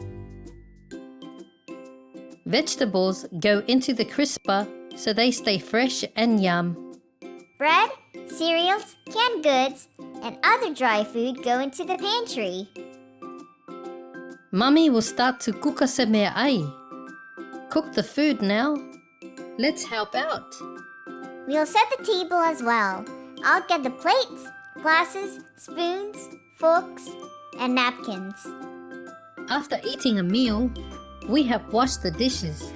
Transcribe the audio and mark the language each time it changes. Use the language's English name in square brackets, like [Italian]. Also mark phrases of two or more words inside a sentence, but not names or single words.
[English] Vegetables go into the crisper so they stay fresh and yum. Bread, cereals, canned goods, and other dry food go into the pantry. Mummy will start to [Samoan] kuka se mea ai. [English] Cook the food now. Let's help out. We'll set the table as well. I'll get the plates, glasses, spoons, forks, and napkins. After eating a meal, we have washed the dishes.